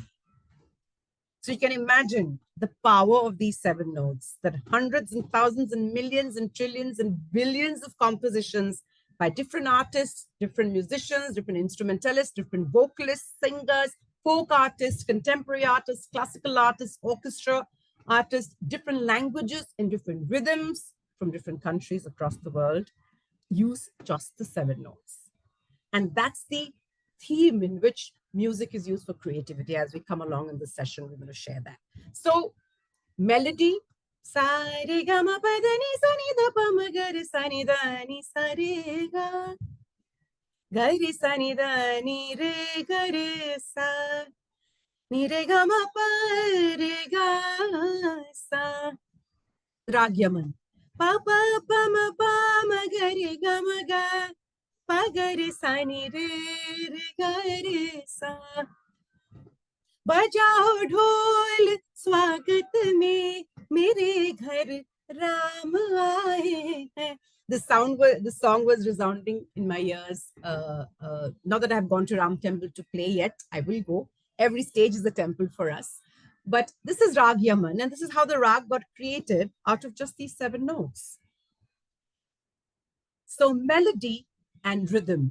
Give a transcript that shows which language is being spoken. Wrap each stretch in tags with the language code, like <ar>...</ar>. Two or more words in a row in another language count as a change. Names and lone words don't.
<en>So you can imagine the power of these 7 notes, that hundreds and thousands and millions and trillions and billions of compositions by different artists, different musicians, different instrumentalists, different vocalists, singers, folk artists, contemporary artists, classical artists, orchestra artists, different languages and different rhythms from different countries across the world, use just the 7 notes. And that's the theme in which music is used for creativity. As we come along in this session, we're going to share that. So melody</en> <hi>Sa re ga ma pa da ni sa ni da pa ma ga re sa ni da ni sa re ga. Ga re sa ni da ni re ga re sa. Ni re ga ma pa re ga sa. Rag Yaman. Pa pa pa ma ga re ga ma ga. Pa ga re sa ni re ga re sa. बजाओ ढोल स्वागत में मेरे घर राम आए हैं.</hi> <en>The song was resounding in my ears. Not that I have gone to Ram Temple to play yet. I will go. Every stage is a temple for us. But this is Rag Yaman, and this is how the rag got created out of just these 7 notes. So melody and rhythm.</en>